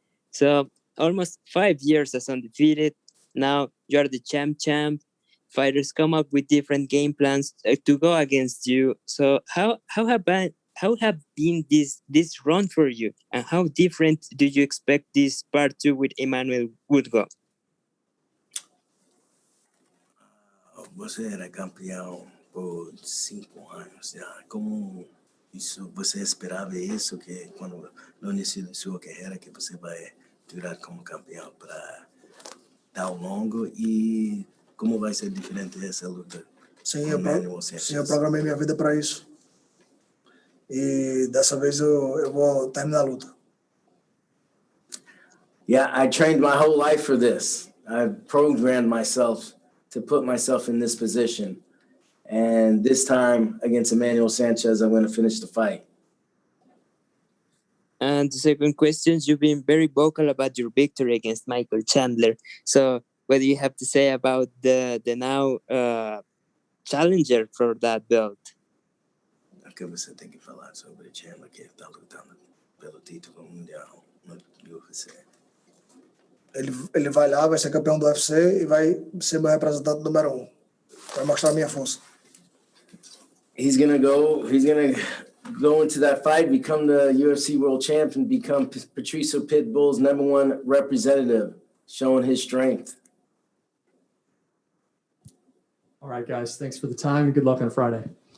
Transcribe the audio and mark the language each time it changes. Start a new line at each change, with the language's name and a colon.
English: So, almost 5 years as undefeated. Now you are the champ. Fighters come up with different game plans to go against you. So, how have been this run for you, and how different do you expect this part 2 with Emmanuel would go?
Portuguese: Você era campeão por 5 anos já. Como isso, você esperava isso, que quando no início da sua carreira que você vai durar como campeão para tão longo, e como vai ser diferente essa luta? Sim, com Emmanuel Sanchez? sim, eu programei minha vida para isso. E dessa vez eu vou terminar a luta.
English: Yeah, I trained my whole life for this. I programmed myself to put myself in this position. And this time against Emmanuel Sanchez, I'm going to finish the fight. And the second question, you've been very vocal about your victory against Michael Chandler. So what do you have to say about the now challenger for that belt?
Portuguese: O que você tem que falar sobre o Chandler, que está lutando pelo título mundial no UFC? Ele vai lá, vai ser campeão do UFC e vai ser meu representante número 1. Vai mostrar a minha força.
English: He's gonna go into that fight, become the UFC world champ, and become Patricio Pitbull's #1 representative, showing his strength. All right, guys. Thanks for the time and good luck on Friday.